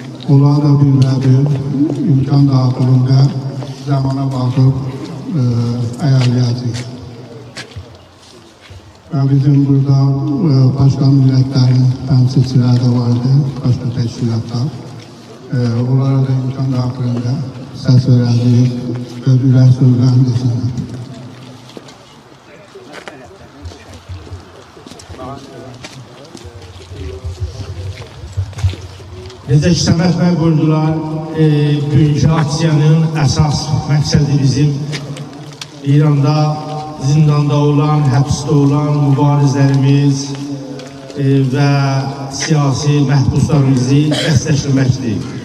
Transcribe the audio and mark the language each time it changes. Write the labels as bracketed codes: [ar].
[az] Onlar da bir imkan daxilində zamana baxıb ayarlayacaq. [tr] Ve bizim burada başka milletlerin temsilcileri de vardı, başka teşkilatlar. [az] Onlara da imkan daxilində səs verəcəyik, gördülər sözlərini desinlər. Necə ki, Səməd bəy buyurdular, bugünkü aksiyanın əsas məqsədi bizim İranda zindanda olan, həbsdə olan mübarizlərimiz və siyasi məhbuslarımızı dəstəkləməkdir.